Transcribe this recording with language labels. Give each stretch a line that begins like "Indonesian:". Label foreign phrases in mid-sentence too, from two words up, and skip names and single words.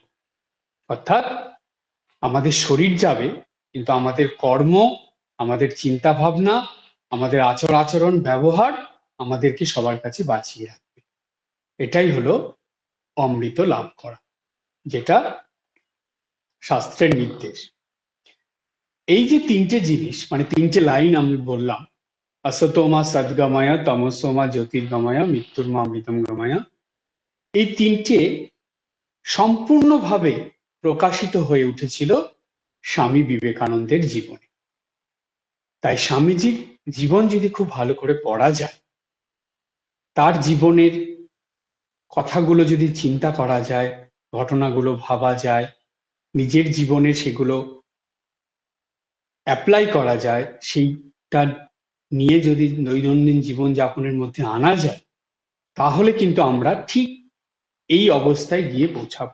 Bangla: অর্থাৎ আমাদের শরীর যাবে, কিন্তু আমাদের কর্ম, আমাদের চিন্তা ভাবনা, আমাদের আচার আচরণ, ব্যবহার আমাদেরকে সবার কাছে বাঁচিয়ে রাখবে। এটাই হলো অমৃত লাভ করা, যেটা শাস্ত্রের নির্দেশ। এই যে তিনটে জিনিস, মানে তিনটে লাইন আমি বললাম,
Sanskrit: असतोमा सद्गमय, तमसोमा ज्योतिर्गमय, মৃত্যুর্মা অমৃতম গময়,
Bangla: এই তিনটে সম্পূর্ণভাবে প্রকাশিত হয়ে উঠেছিল স্বামী বিবেকানন্দের জীবনে। তাই স্বামীজির জীবন যদি খুব ভালো করে পড়া যায়, তার জীবনের কথাগুলো যদি চিন্তা করা যায়, ঘটনাগুলো ভাবা যায়, নিজের জীবনে সেগুলো অ্যাপ্লাই করা যায়, সেইটা নিয়ে যদি দৈনন্দিন জীবন যাপনের মধ্যে আনা যায়, তাহলে কিন্তু আমরা ঠিক এই অবস্থায় গিয়ে পৌঁছাবো।